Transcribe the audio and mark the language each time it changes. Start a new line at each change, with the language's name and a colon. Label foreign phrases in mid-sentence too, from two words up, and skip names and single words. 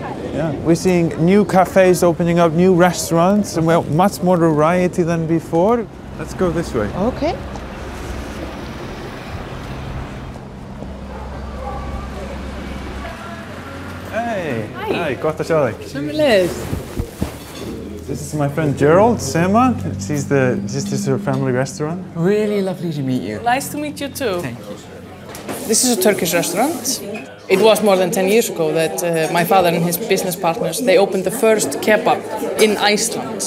English: Yeah, we're seeing new cafes opening up, new restaurants, and well, much more variety than before. Let's go this way. Okay. Hey, hi,
Icelandic: gott að sjá þig. Sömuleiðis.
English: This is my friend Gerald, Sema. This is her family restaurant. Really lovely to meet you. Nice to meet you too. Thank you. This is a Turkish restaurant. It was more than 10 years ago that my father and his business partners, they opened the first kebab in Iceland.